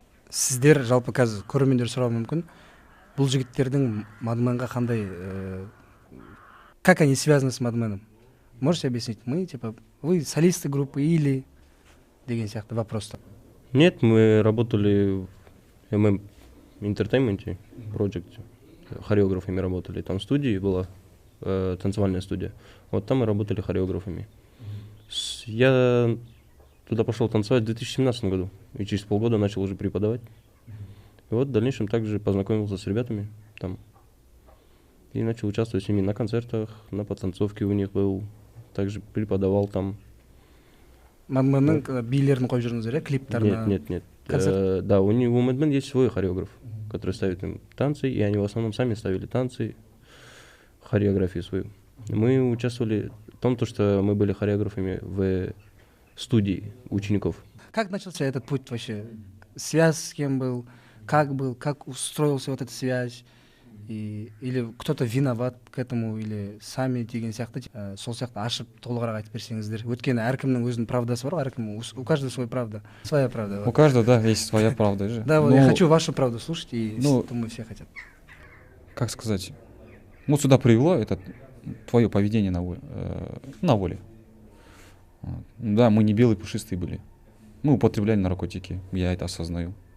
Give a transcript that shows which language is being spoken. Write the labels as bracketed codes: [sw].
[kk] Сіздер жалпы қазір көрермендер сұрауы мүмкін, бұл жігіттердің Мадменға қандай, [ru] как они связаны с Мадменом? Можете объяснить? Мы, типа, вы солисты группы или [kk] деген сияқты [ru] вопросы? Нет, мы работали в MM Entertainment Project, хореографами работали. Там в студии была танцевальная студия. Вот там мы работали хореографами. Я туда пошел танцевать в 2017 году. И через полгода начал уже преподавать. И вот в дальнейшем также познакомился с ребятами там. И начал участвовать с ними на концертах, на подтанцовке у них был. Также преподавал там. [kk] Мадменнің билерін қойып жүріңіздер, клиптарына? [ru] Нет. Да, у Мадмен есть свой хореограф, который ставит им танцы, и они в основном сами ставили танцы, хореографию свою. Мы участвовали в том, что мы были хореографами в студии учеников. Как начался этот путь вообще? Связь с кем был? Как устроился вот эта связь? Или кто-то виноват к этому, или сами [kk] деген сияқты, сол сияқты ашып толығырақ айтып берсеңіздер. Өйткені әркімнің өзінің правдасы бар, [ru] у каждого своя правда. Своя правда. У каждого, да, есть своя правда же. Да, я хочу вашу правду слушать, и думаю, все хотят. Как сказать? Вот сюда привело это твое поведение на воле. Да, мы не белые пушистые были. Мы употребляли наркотики, я это осознаю.